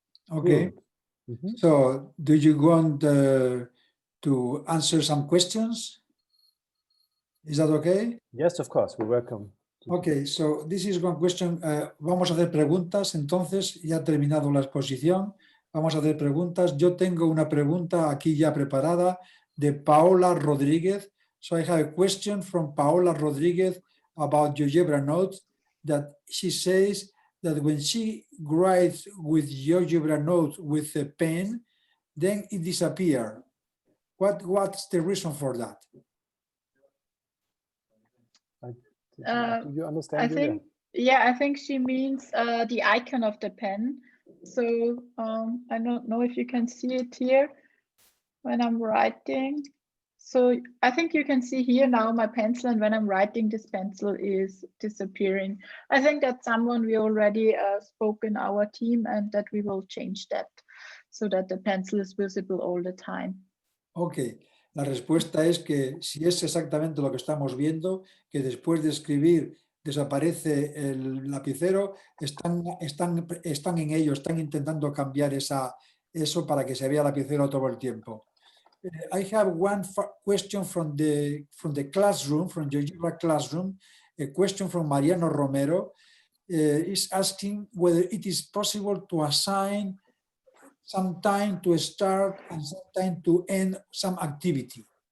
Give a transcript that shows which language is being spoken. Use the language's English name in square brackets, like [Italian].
[English] Okay. Mm-hmm. So do you want to answer some questions? Is that okay? Yes, of course. We're welcome. Okay, so this is one question. [Spanish] Vamos a hacer preguntas. Entonces, ya ha terminado la exposición. Vamos a hacer preguntas. Yo tengo una pregunta aquí ya preparada de Paola Rodríguez. [English] So I have a question from Paola Rodríguez about GeoGebra notes, that she says that when she writes with GeoGebra notes with a pen, then it disappears. What's the reason for that? Do you understand? I think, yeah, I think she means the icon of the pen. So I don't know if you can see it here when I'm writing. So I think you can see here now my pencil, and when I'm writing, this pencil is disappearing. I think that's someone we already spoke in our team, and that we will change that so that the pencil is visible all the time. Okay. [Spanish] La respuesta es que si es exactamente lo que estamos viendo, que después de escribir desaparece el lapicero, están en ello, están intentando cambiar eso para que se vea el lapicero todo el tiempo. [English] I have one question from the classroom, from GeoGebra classroom, a question from Mariano Romero, is asking whether it is possible to assign some time to start and some time to end some activity.